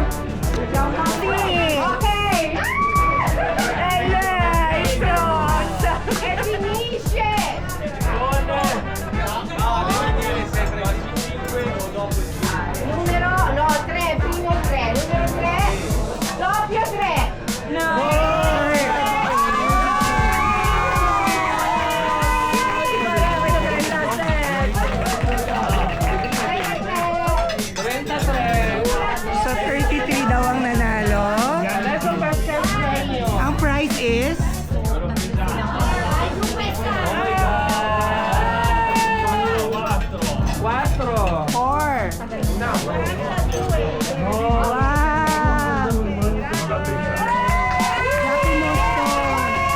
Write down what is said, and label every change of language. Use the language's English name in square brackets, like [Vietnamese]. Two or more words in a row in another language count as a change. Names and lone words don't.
[Italian] Ok. E lei, pronta. E finisce. Numero, no, 3, primo 3, numero 3, doppio 3. No. [Filipino] So, 33 daw ang nanalo. Ang prize is... Four. [English] Wow! Happy Mosto!